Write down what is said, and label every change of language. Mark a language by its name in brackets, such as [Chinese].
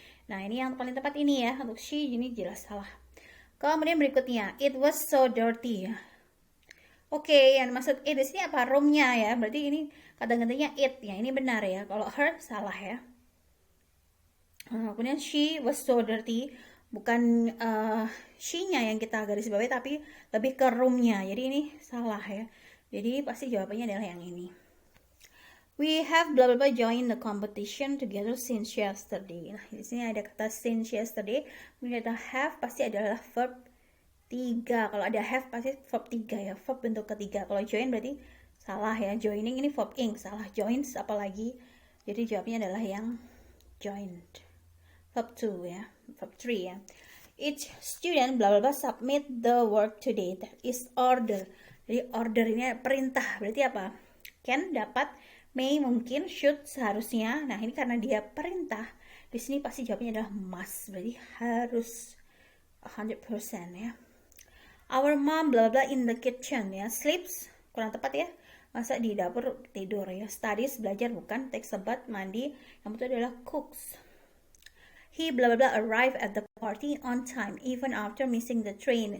[Indonesian] Nah, ini yang paling tepat ini ya. Untuk she ini jelas salah. Kemudian berikutnya, [English] it was so dirty. [Indonesian] Oke, yang maksud it di sini apa? Roomnya ya. Berarti ini kata-katanya it ya. Ini benar ya. Kalau her salah ya. Kemudian [English] she was so dirty. [Indonesian] Bukan she-nya yang kita garis bawahi, tapi lebih ke roomnya. Jadi ini salah ya. Jadi pasti jawabannya adalah yang ini. [English] We have blah blah blah join the competition together since yesterday. [Indonesian] Nah, di sini ada kata [English] since yesterday. [Indonesian] Kemudian ada have pasti adalah verb 3. Kalau ada have pasti verb 3 ya, verb bentuk ketiga. Kalau join berarti salah ya. Joining ini verb ing, salah. Joins apalagi. Jadi jawabnya adalah yang joined. Verb 2 ya, verb 3 ya. [English] Each student blah blah blah submit the work today. That is order. [Indonesian] Jadi order ini perintah. Berarti apa? Can dapat, may mungkin, should seharusnya. Nah, ini karena dia perintah. Di sini pasti jawabnya adalah must. Berarti harus 100% ya. [English] Our mom blah blah in the kitchen ya. Sleeps [Indonesian] kurang tepat ya. Masa di dapur tidur ya. Studies belajar bukan. Takes a bath mandi. Yang betul adalah cooks. [English] He blah blah blah arrived at the party on time even after missing the train.